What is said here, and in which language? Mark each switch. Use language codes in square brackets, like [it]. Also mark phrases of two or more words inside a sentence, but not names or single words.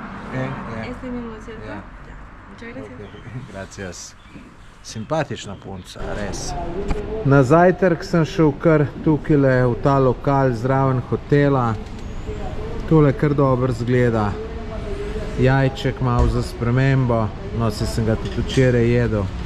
[es] Este mismo, ¿cierto? [sl] Ja. [es] Ya. Muchas gracias. Gracias. [sl] Simpatična punca, res. Na zajtrk sem šel kar tukaj v ta lokal zraven hotela. Tole kar dobro zgleda. Jajček malo za spremembo. No, sem ga tudi včeraj jedel.